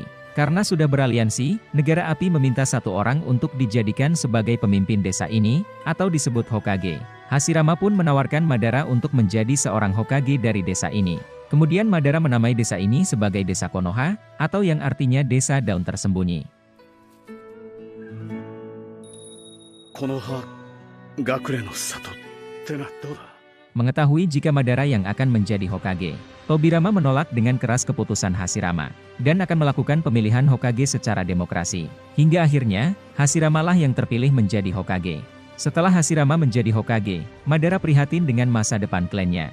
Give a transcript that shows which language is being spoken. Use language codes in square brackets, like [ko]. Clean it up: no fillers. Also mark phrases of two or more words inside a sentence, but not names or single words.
[id] Karena sudah beraliansi, negara api meminta satu orang untuk dijadikan sebagai pemimpin desa ini, atau disebut Hokage. Hashirama pun menawarkan Madara untuk menjadi seorang Hokage dari desa ini. Kemudian Madara menamai desa ini sebagai desa Konoha, atau yang artinya desa daun tersembunyi. [ja] Konoha Gakure no Sato ってのはどうだ? [id] Mengetahui jika Madara yang akan menjadi Hokage, Tobirama menolak dengan keras keputusan Hashirama, dan akan melakukan pemilihan Hokage secara demokrasi. Hingga akhirnya, Hashirama lah yang terpilih menjadi Hokage. Setelah Hashirama menjadi Hokage, Madara prihatin dengan masa depan klannya.